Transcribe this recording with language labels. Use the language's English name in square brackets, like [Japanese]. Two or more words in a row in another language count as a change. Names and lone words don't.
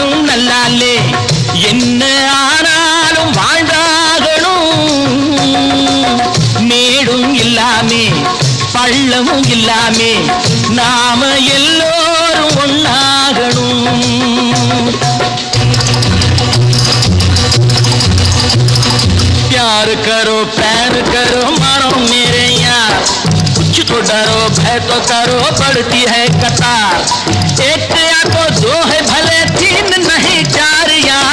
[Tamil] நல்லாலே என்ன ஆனாலும் வாழ்ந்தாகணும். மேடும் இல்லாமே பள்ளமும் இல்லாமே நாம எல்லோரும் ஒன்னாகணும். [Hindi] प्यार करो प्यार करो मानो मेरे यार, कुछ तो डरो भय तो करो पड़ती है कतार. एक या तो दो है भले तीन नहीं चार यार.